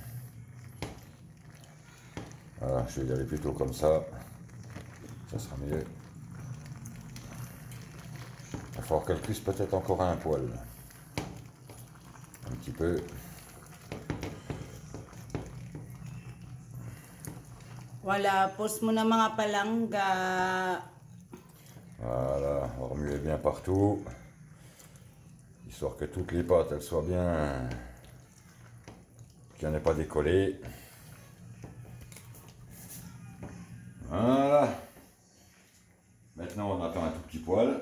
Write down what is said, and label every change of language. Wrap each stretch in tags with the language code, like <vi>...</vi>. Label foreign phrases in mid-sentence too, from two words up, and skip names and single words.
<fr>Voilà, je vais y aller plutôt comme ça. Ça sera mieux. Il va falloir qu'elle cuise peut-être encore un poil. Un petit peu. Voilà,</fr> <tl>post mo na mga palangga.</tl> <fr>Voilà, on va remuer bien partout. Histoire que toutes les pâtes, elles soient bien... qu'il n'y en ait pas décollé. Voilà. Maintenant, on attend un tout petit poil.</fr>